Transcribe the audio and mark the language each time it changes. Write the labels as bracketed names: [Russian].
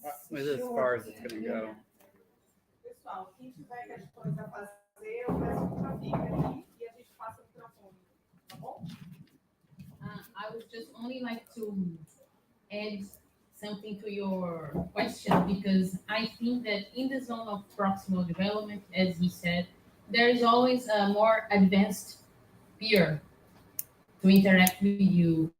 [English] With as far as it's going to go. [Portuguese] Pessoal, quem tiver questões a fazer, eu peço que já fique aqui e a gente passa o microfone, tá bom? [English] I would just only like to add something to your question, because I think that in the zone of proximal development, as he said, there is always a more advanced peer to interact with you.